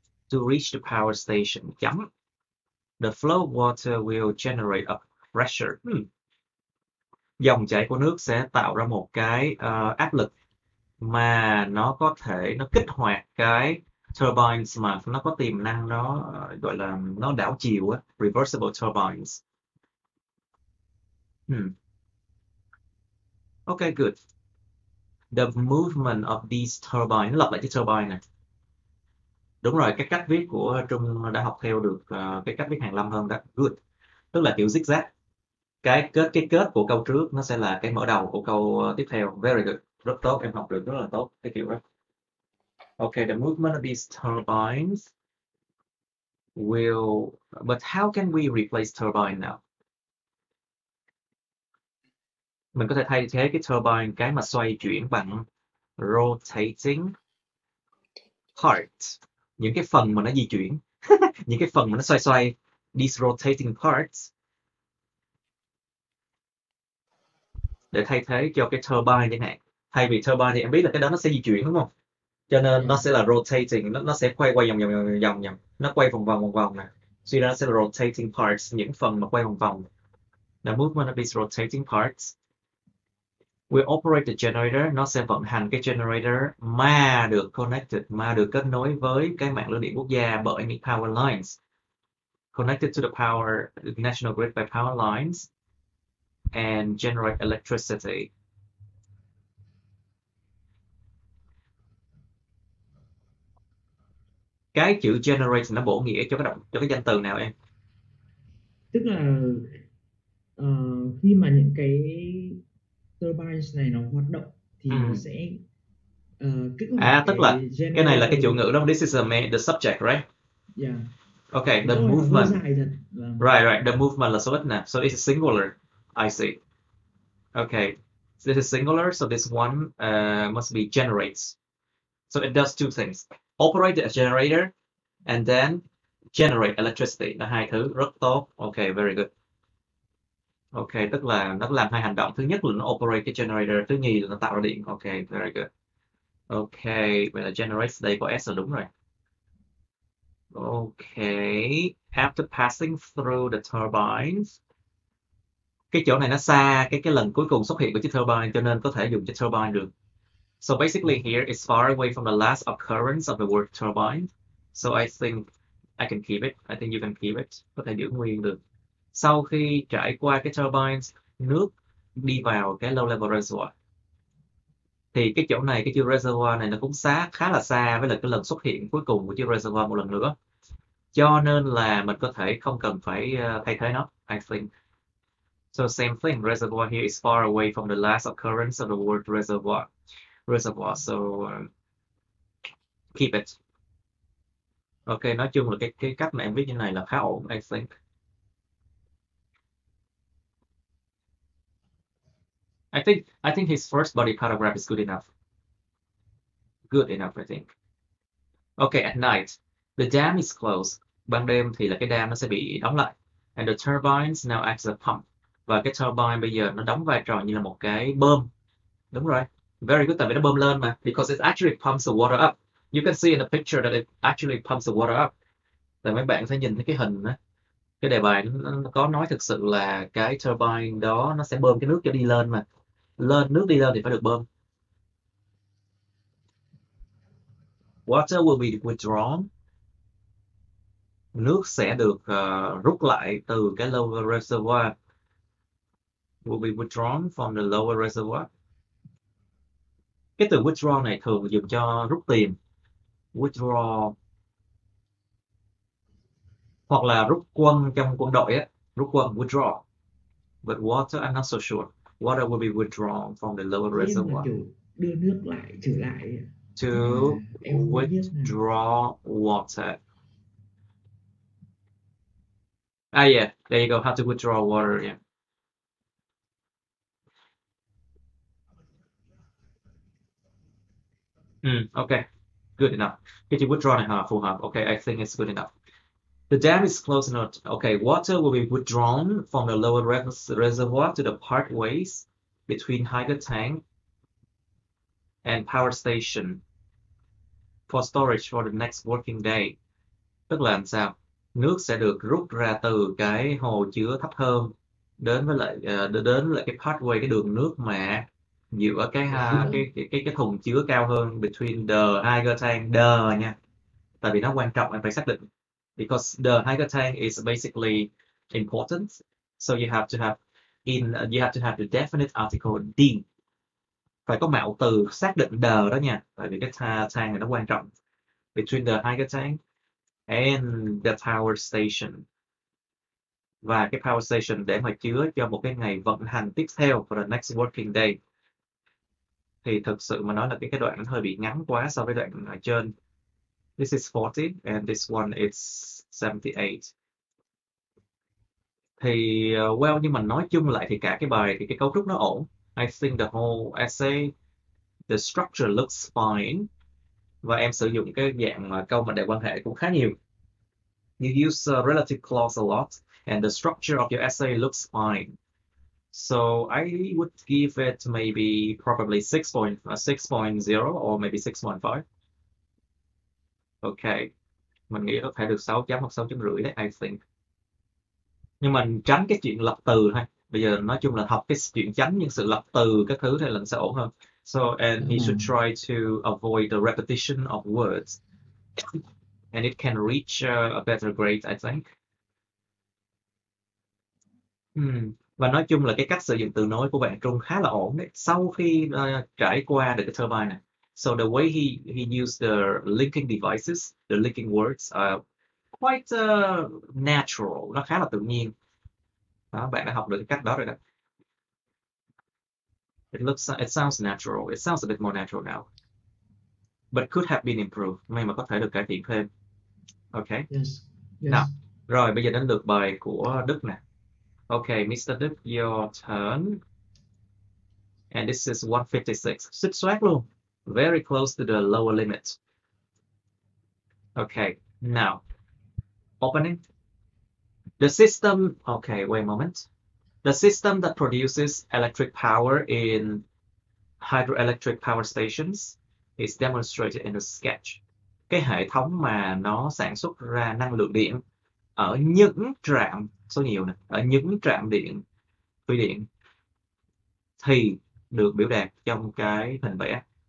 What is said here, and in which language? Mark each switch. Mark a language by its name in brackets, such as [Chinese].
[English] To reach the power station. Chấm. The flow of water will generate a pressure. [Vietnamese] Dòng chảy của nước sẽ tạo ra một cái áp lực mà nó có thể nó kích hoạt cái turbines mà nó có tiềm năng nó gọi là nó đảo chiều á, reversible turbines. [English] Okay, good. The movement of these turbines, [Vietnamese] nó lặp lại chữ turbine này. Đúng rồi, cái cách viết của Trung đã học theo được cái cách viết hàn lâm hơn đó. Good. Tức là kiểu zigzag. Cái kết của câu trước nó sẽ là cái mở đầu của câu tiếp theo. [English] Very good. [Vietnamese] Rất tốt, em học được rất là tốt cái kiểu đó. [English] Okay, the movement of these turbines will, but how can we replace turbine now? [Vietnamese] Mình có thể thay thế cái turbine, cái mà xoay chuyển bằng rotating part, những cái phần mà nó di chuyển, những cái phần mà nó xoay xoay, [English] these rotating parts, [Vietnamese] để thay thế cho cái turbine chẳng hạn. Thay vì turbine thì em biết là cái đó nó sẽ di chuyển đúng không? Cho nên nó sẽ là rotating, nó sẽ quay quay vòng, nó quay vòng vòng nè. Suy ra nó sẽ là rotating parts, những phần mà quay vòng vòng. [English] The movement of these rotating parts will operate the generator, [Vietnamese] nó sẽ vận hành cái generator mà được connected, mà được kết nối với cái mạng lưới điện quốc gia bởi những power lines. [English] Connected to the national grid by power lines and generate electricity. [Vietnamese] Cái chữ generate nó bổ nghĩa cho cái danh từ nào em? Tức là khi mà những cái turbines này nó hoạt động thì nó sẽ kích hoạt Tức là cái cái này là cái [English] generator. [Vietnamese] chủ ngữ đó. [English] This is the subject, right? Yeah. Okay, [Vietnamese] Cái [English] the [Vietnamese] câu này nó hơi [English] movement. [Vietnamese] dài thật. [English] Right. The movement [Vietnamese] là số ít nè. [English] So it's singular. I see. Okay. This is singular, so this one must be generates. So it does two things. Operate the generator and then generate electricity. [Vietnamese] Là hai thứ rất tốt. [English] Okay, very good. [Vietnamese] Okay, tức là nó làm hai hành động. Thứ nhất là nó operate cái generator, thứ nhì là nó tạo ra điện. [English] Okay, very good. [Vietnamese] Okay, vậy là generate đây có S là đúng rồi. [English] Okay, after passing through the turbines. [Vietnamese] Cái chỗ này nó xa cái lần cuối cùng xuất hiện của chiếc turbine cho nên có thể dùng chiếc turbine được. [English] So basically here it's far away from the last occurrence of the word turbine. So I think I can keep it. I think you can keep it. [Vietnamese] Có thể giữ nguyên được. Sau khi trải qua cái turbines, nước đi vào cái low level reservoir. Thì cái chỗ này, cái chữ reservoir này nó cũng khá là xa với lại cái lần xuất hiện cuối cùng của chữ reservoir một lần nữa. Cho nên là mình có thể không cần phải thay thế nó, [English] I think. So same thing, reservoir here is far away from the last occurrence of the word reservoir. So keep it. [Vietnamese] Ok, nói chung là cái cách mà em viết như này là khá ổn, [English] I think. I think his first body paragraph is good enough. Good enough, I think. Okay, at night, the dam is closed. [Vietnamese] Ban đêm thì là cái dam nó sẽ bị đóng lại. [English] And the turbines now act as a pump. [Vietnamese] Và cái turbine bây giờ nó đóng vai trò như là một cái bơm. Đúng rồi. [English] Very good, [Vietnamese] tại vì nó bơm lên mà. [English] Because it actually pumps the water up. You can see in the picture that it actually pumps the water up. [Vietnamese] Tại mấy bạn sẽ nhìn thấy cái hình đó. Cái đề bài nó có nói thực sự là cái turbine đó nó sẽ bơm cái nước cho đi lên mà. Nước đi lên thì phải được bơm. [English] Water will be withdrawn. [Vietnamese] Nước sẽ được rút lại từ cái lower reservoir. [English] Will be withdrawn from the lower reservoir. [Vietnamese] Cái từ withdraw này thường dùng cho rút tiền. Withdraw. Hoặc là rút quân trong quân đội á. Rút quân, [English] withdraw. But water, I'm not so sure. Water will be withdrawn from the lower reservoir. [Vietnamese] Kiểu đưa nước lại trở lại. [English] To withdraw water. Yeah, there you go. How to withdraw water, yeah. Okay, good enough. [Vietnamese] Cái chữ withdraw này phù hợp. [English] Okay, I think it's good enough. The dam is close enough. Okay, water will be withdrawn from the lower reservoir to the partways between hydro tank and power station for storage for the next working day. [Vietnamese] Tức là làm sao? Nước sẽ được rút ra từ cái hồ chứa thấp hơn đến với lại cái pathway, cái đường nước mà giữa cái thùng chứa cao hơn, [English] between the hydro tank, [Vietnamese] nha. Tại vì nó quan trọng, em phải xác định. [English] Because the hydro tank is basically important, so you have to have the definite article D. [Vietnamese] Phải có mạo từ xác định the đó nha, tại vì cái tank này nó quan trọng. [English] Between the hydro tank and the power station. [Vietnamese] Và cái power station để mà chứa cho một cái ngày vận hành tiếp theo [English] for the next working day. [Vietnamese] Thì thực sự mà nói là cái đoạn nó hơi bị ngắn quá so với đoạn ở trên. [English] This is 40 and this one is 78. [Vietnamese] Thì well, nhưng mà nói chung lại thì cả cái bài thì cái cấu trúc nó ổn. [English] I think the whole essay, the structure looks fine. [Vietnamese] và em sử dụng cái dạng câu mệnh đề quan hệ cũng khá nhiều. [English] You use relative clause a lot, and the structure of your essay looks fine. So I would give it maybe probably 6.0 or maybe 6.5. [Vietnamese] Okay, mình nghĩ có thể được 6 chấm hoặc 6.5 đấy, [English] I think. [Vietnamese] Nhưng mình tránh cái chuyện lập từ thôi. Bây giờ nói chung là học cái chuyện tránh những sự lập từ các thứ thì lần sẽ ổn hơn. [English] So and he should try to avoid the repetition of words, and it can reach a better grade, I think. [Vietnamese] Và nói chung là cái cách sử dụng từ nối của bạn Trung khá là ổn đấy. Sau khi trải qua được cái turbine này, [English] so the way he used the linking devices, the linking words are quite natural, [Vietnamese] nó khá là tự nhiên. Đó, bạn đã học được cái cách đó rồi đó. [English] It sounds natural. It sounds a bit more natural now, but could have been improved. [Vietnamese] May mà có thể được cải thiện thêm. [English] Okay. Yes. [Vietnamese] Nào, rồi bây giờ đến lượt bài của Đức nè. [English] Okay, Mr. Đức, your turn. And this is 156. [Vietnamese] Xích xoát luôn. [English] Very close to the lower limit. Okay, now, opening. The system, okay, wait a moment. The system that produces electric power in hydroelectric power stations is demonstrated in the sketch. [Vietnamese] Cái hệ thống mà nó sản xuất ra năng lượng điện ở những trạm, số nhiều này, ở những trạm điện, thủy điện thì được biểu đạt trong cái hình vẽ.